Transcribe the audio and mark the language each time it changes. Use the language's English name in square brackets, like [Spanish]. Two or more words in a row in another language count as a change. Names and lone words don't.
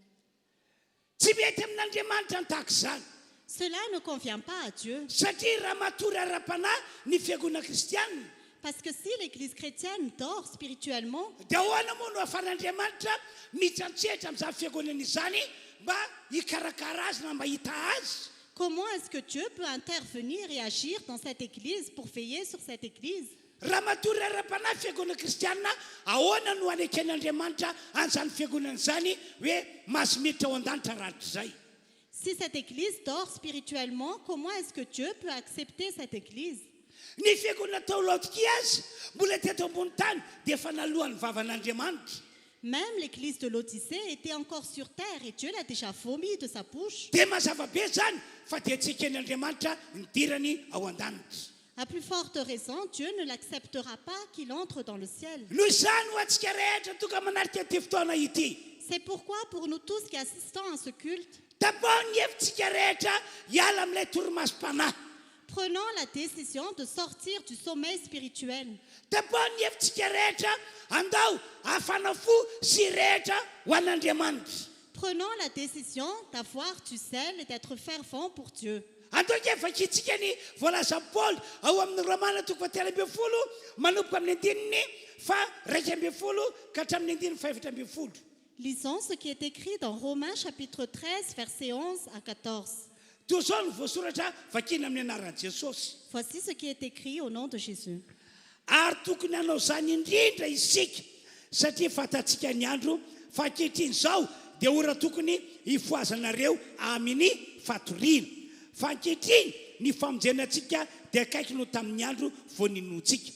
[Malagasy] Tsy mety amin'Andriamanitra ny tahak'izany. [French] Cela ne convient pas à Dieu. [Malagasy] Satria raha matory ara-panahy ny fiangonana kristianina [French] Parce que si l'église chrétienne dort spirituellement, [Malagasy] dia ahoana moa no ahafan'Andriamanitra mitsantsehatra amin'izany fiangonana izany mba hikarakara azy na mahita azy. [French] comment est-ce que Dieu peut intervenir et agir dans cette église pour veiller sur cette église? [Malagasy] Raha matory ara-panahy fiangonana kristianina ahoana no aneken'Andriamanitra an'izany fiangonana izany hoe mahazo miditra ao an-danitra rahatry izay. [French] Si cette église dort spirituellement, comment est-ce que Dieu peut accepter cette église? [Malagasy] Ny fiangonana tao Laodikia azy mbola teto ambony tany dia efa nalohan'ny vavan'Andriamanitra. [French] Même l'église de l'Odyssée était encore sur terre et Dieu l'a déjà vomi de sa bouche. [Malagasy] Dia mazava be zany fa dia tsy eken'Andriamanitra ny dirany ao an-danitra. [French] À plus forte raison, Dieu ne l'acceptera pas qu'il entre dans le ciel. [Malagasy] Noho izany ho antsika rehetra tonga manarika ity fotoana ity. [French] C'est pourquoi pour nous tous qui assistons à ce culte, [Malagasy] Tapaho ny hevitsika rehetra hiala amin'ilay torimasom-panahy. [French] prenons la décision de sortir du sommeil spirituel. [Malagasy] Tapaho ny hevitsika rehetra andao hafanafo sy rehetra ho an'Andriamanitra. [French] Prenons la décision d'avoir du sel et d'être fervent pour Dieu. [Malagasy] Antoika vakitsika ny voalaza Paoly ao amin'ny Romana toko fahatelo ambin'ny folo manomboka amin'ny andininy fa raika ambin'ny folo ka hatramin'ny andininy faefatra ambin'ny folo. [French] Lisons ce qui est écrit dans Romains chapitre 13, versets 11 à 14. [Malagasy] Toy izao no voasoratra vakina amin'ny anaran'i Jesosy. [French] Voici ce qui est écrit au nom de Jésus. [Malagasy] Ary tokony hanao izany indrindra isika satria fantatsika ny andro fa ankehitriny izao dia ora tokony hifoazanareo amin'ny fatoriana. Fa ankehitriny ny famonjenantsika dia akaiky no tamin'ny andro vao ninoantsika.